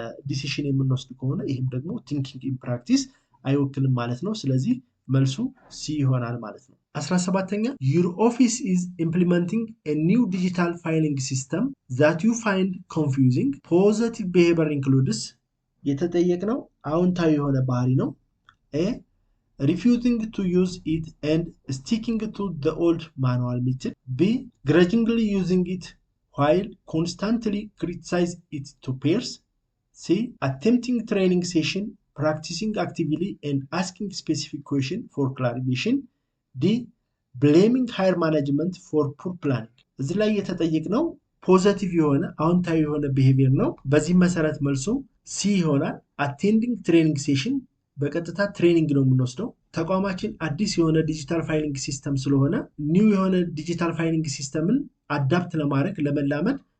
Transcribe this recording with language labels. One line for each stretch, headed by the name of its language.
Amharic: ዲሲሽን የምንወስድ ከሆነ ይህም ደግሞ ቲንኪንግ ኢን ፕራክቲስ አይወክልም ማለት ነው። ስለዚህ መልሱ ሲ ይሆናል ማለት ነው። 17ኛ
English: your office is implementing a new digital filing system that you find confusing. Positive behavior includes
Amharic: የተጠየቅነው አዎንታዊ የሆነ ባህሪ ነው።
English: A. Refusing to use it and sticking to the old manual method. B. Grudgingly using it while constantly criticize it to peers. C. Attempting training session, practicing actively and asking specific question for clarification. D. Blaming higher management for poor planning.
Amharic: እዚህ ላይ የተጠየቅነው ፖዚቲቭ የሆነ አዎንታዊ የሆነ ቢሄቪየር ነው። በዚህ መሰረት መልሱ ሲ ይሆናል። አቴንዲንግ ትሬኒንግ ሴሽን በቀጥታ ትሬኒንግ ነው የምንወስደው። ተቋማችን አዲስ የሆነ ዲጂታል ፋይሊንግ ሲስተም ስለሆነ ኒው የሆነ ዲጂታል ፋይሊንግ ሲስተምን አዳፕት ለማድረግ ለመላመድ